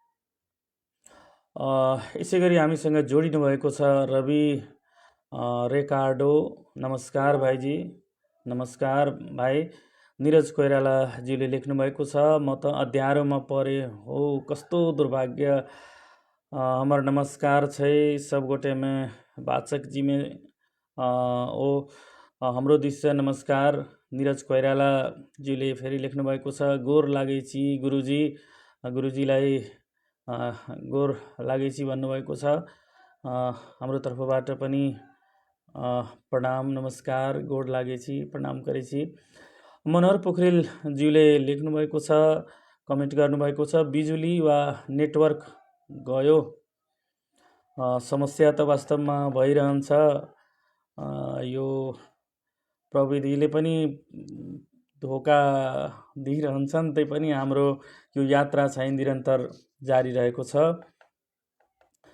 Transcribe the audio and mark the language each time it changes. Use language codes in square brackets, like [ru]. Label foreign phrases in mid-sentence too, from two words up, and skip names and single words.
[ne] यसै गरी हामीसँग जोडिनु भएको छ रवि रेकार्डो। नमस्कार भाइजी। नमस्कार भाइ। निरज कोइरालाजीले लेख्नु भएको छ, म त अध्यारोमा परे हो, कस्तो दुर्भाग्य। [mai] हमर नमस्कार छै सब गोटे में, वाचक जी में ओ [ne] हाम्रो दिशा नमस्कार। निरज कोइरालाजीले फेरि लेख्नु भएको छ, [mai] गोर लागेछि गुरुजी। [ne] गुरुजीलाई [mai] गोर लागेछि [ne] भन्नुभएको छ। हाम्रो तर्फबाट पनि प्रणाम नमस्कार, [mai] गोर लागेछि, प्रणाम गरेछि। [ne] मनोहर पोखरेलज्यूले लेख्नुभएको छ, कमेन्ट गर्नुभएको छ, बिजुली वा नेटवर्क गयो, समस्या त वास्तवमा भइरहन्छ। यो प्रविधिले पनि धोका दिइरहन्छन्, त्यही पनि हाम्रो यो यात्रा चाहिँ निरन्तर जारी रहेको छ।